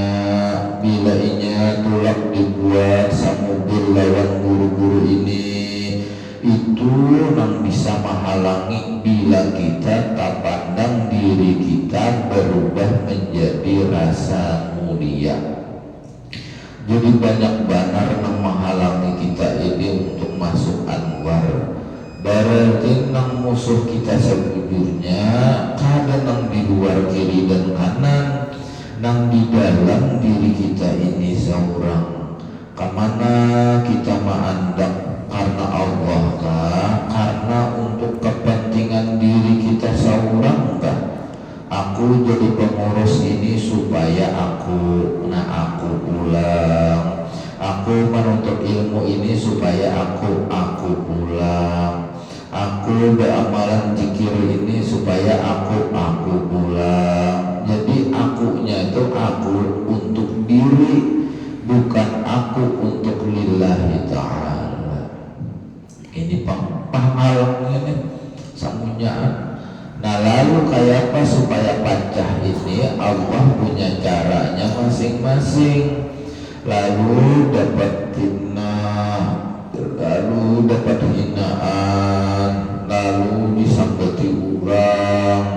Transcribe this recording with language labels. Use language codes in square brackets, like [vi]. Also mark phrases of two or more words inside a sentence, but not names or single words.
[bjn] Bila inya tulak dibuat sa mobil lawan guru-guru ini, itu nang bisa menghalangi bila kita tak pandang diri kita berubah menjadi rasa mulia. Jadi banyak banar nang menghalangi kita ini untuk masuk Anwar. Berarti nang musuh kita sebujurnya kadang nang di luar kiri dan kanan, nang di dalam diri kita ini seorang. Kemana kita mandang, karena Allah kah? Karena untuk kepentingan diri kita seorang kah? Aku jadi pengurus ini supaya aku pulang. Aku menuntut ilmu ini supaya aku pulang. Aku beramalan zikir ini supaya aku pulang. Jadi akunya itu aku untuk diri, bukan aku untuk [ar] لله تعالى. [bjn] Ini penghalangnya nih, samunyaan. Nah lalu kayak apa supaya pecah ini? Allah punya caranya masing-masing. Lalu dapat fitnah, lalu dapat hinaan, lalu disambati orang.